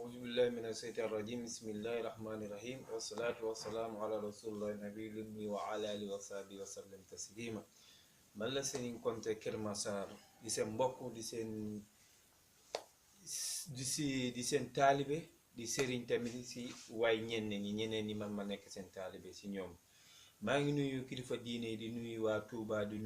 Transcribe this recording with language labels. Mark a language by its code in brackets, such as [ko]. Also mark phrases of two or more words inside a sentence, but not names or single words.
[ar] بالله من الشيطان الرجيم بسم الله الرحمن الرحيم والصلاة والسلام على رسول الله النبي الأمي وعلى آله وصحبه وسلم تسليما [wo] man la Serigne Konté Kër Massar di seen mbokk di seen taalibe di Serigne tamit si waay ñeneen ñi man ma nekk seen taalibe si ñoom maa ngi nuyu kilifa diine di nuyu waa Touba di